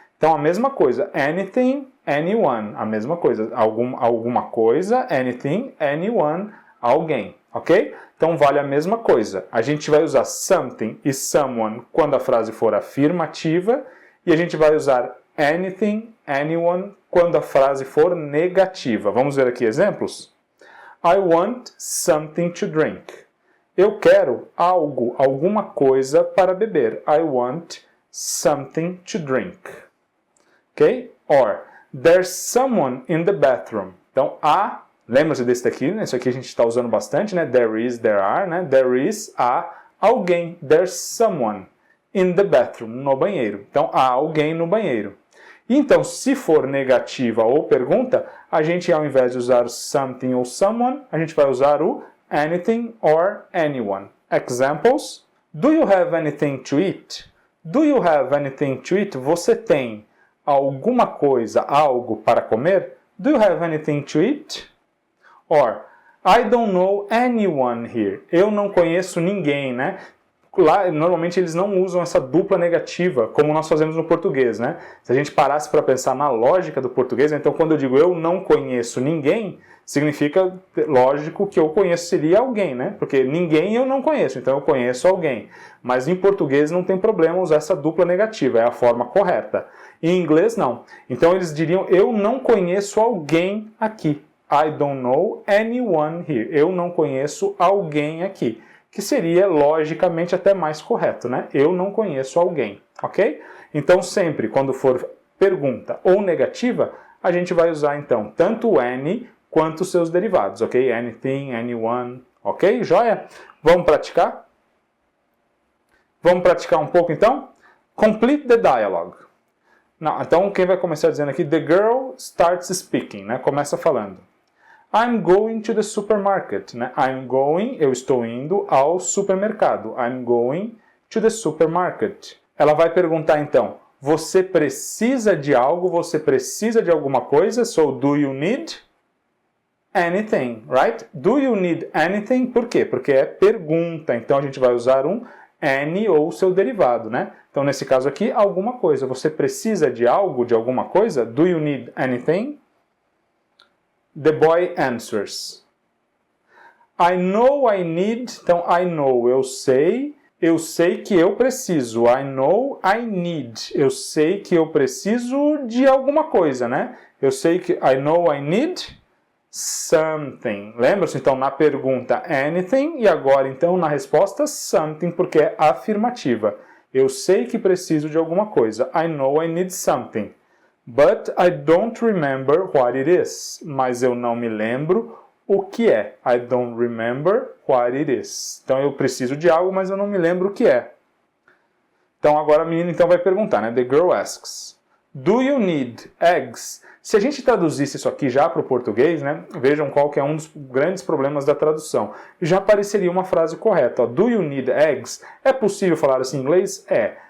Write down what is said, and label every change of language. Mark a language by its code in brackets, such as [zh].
[pt] Então a mesma coisa, anything, anyone, a mesma coisa, alguma coisa, anything, anyone, alguém, ok? Então vale a mesma coisa. A gente vai usar something e someone quando a frase for afirmativa e a gente vai usar anything, anyone quando a frase for negativa. Vamos ver aqui exemplos? [en] I want something to drink. [pt] Eu quero algo, alguma coisa para beber. [en] I want something to drink. Ok? Or, there's someone in the bathroom. [pt] Então, lembra-se desse daqui, né? Isso aqui a gente está usando bastante, né? [en] There is, there are, né? There is, [pt] alguém. [en] There's someone in the bathroom, [pt] no banheiro. Então, há alguém no banheiro. Então, se for negativa ou pergunta, a gente, ao invés de usar something ou someone, a gente vai usar o anything or anyone. [en] Examples. Do you have anything to eat? Do you have anything to eat? [pt] Você tem alguma coisa, algo para comer? [en] Do you have anything to eat? Or, I don't know anyone here. [pt] Eu não conheço ninguém, né? Lá, normalmente eles não usam essa dupla negativa, como nós fazemos no português, né? Se a gente parasse para pensar na lógica do português, então quando eu digo eu não conheço ninguém, significa, lógico, que eu conheço seria alguém, né? Porque ninguém eu não conheço, então eu conheço alguém. Mas em português não tem problema usar essa dupla negativa, é a forma correta. Em inglês não. Então eles diriam, eu não conheço alguém aqui. [en] I don't know anyone here. [pt] Eu não conheço alguém aqui. Que seria, logicamente, até mais correto, né? Eu não conheço alguém, ok? Então, sempre, quando for pergunta ou negativa, a gente vai usar, então, tanto o any quanto os seus derivados, ok? Anything, anyone, ok? Joia? Vamos praticar? Vamos praticar um pouco, então? [en] Complete the dialogue. [pt] Não, então, quem vai começar dizendo aqui, [en] the girl starts speaking, [pt] né? Começa falando. [en] I'm going to the supermarket, né? I'm going, [pt] eu estou indo ao supermercado. [en] I'm going to the supermarket. [pt] Ela vai perguntar então, você precisa de algo? Você precisa de alguma coisa? [en] So, do you need anything, right? Do you need anything? [pt] Por quê? Porque é pergunta. Então a gente vai usar um any ou seu derivado, né? Então nesse caso aqui, alguma coisa. Você precisa de algo, de alguma coisa? [en] Do you need anything? The boy answers. I know I need. Então, I know, [pt] eu sei que eu preciso. [en] I know I need. [pt] Eu sei que eu preciso de alguma coisa, né? Eu sei que [en] I know I need something. [pt] Lembra-se, então, na pergunta anything e agora, então, na resposta something, porque é afirmativa. Eu sei que preciso de alguma coisa. [en] I know I need something. But I don't remember what it is. [pt] Mas eu não me lembro o que é. [en] I don't remember what it is. [pt] Então eu preciso de algo, mas eu não me lembro o que é. Então agora a menina então vai perguntar, né? [en] The girl asks, do you need eggs? [pt] Se a gente traduzisse isso aqui já para o português, né, vejam qual que é um dos grandes problemas da tradução. Já apareceria uma frase correta. Ó, [en] do you need eggs? [pt] É possível falar assim em inglês? É.